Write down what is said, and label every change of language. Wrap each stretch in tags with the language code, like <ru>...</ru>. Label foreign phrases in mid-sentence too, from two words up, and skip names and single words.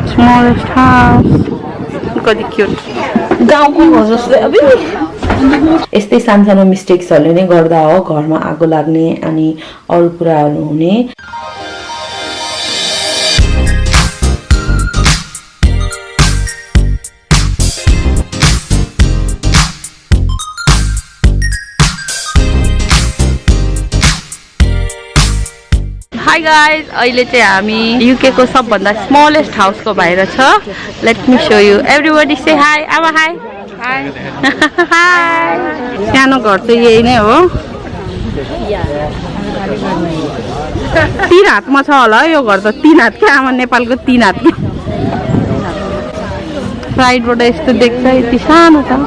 <en>smallest house.</en> <ne>कति क्युट गाउँको घर जस्तै अब यस्तै सानसानो मिस्टेक्सहरूले नै गर्दा हो घरमा आगो लाग्ने अनि अरू कुराहरू हुने</ne> <en>Hi guys,</en> <ne>अहिले चाहिँ हामी UK को सबभन्दा</ne> <en>smallest house</en> <ne>को बाहिर छ.</ne> <en>Let me show you. Everybody say hi. अब hi. Hi.</en> <ne>Hi. सानो घर चाहिँ यही नै हो. तीन हातमा छ होला यो घर त तीन हात के आमा नेपालको तीन हात के. साइडबाट यस्तो देख्छ यति सानो छ.</ne>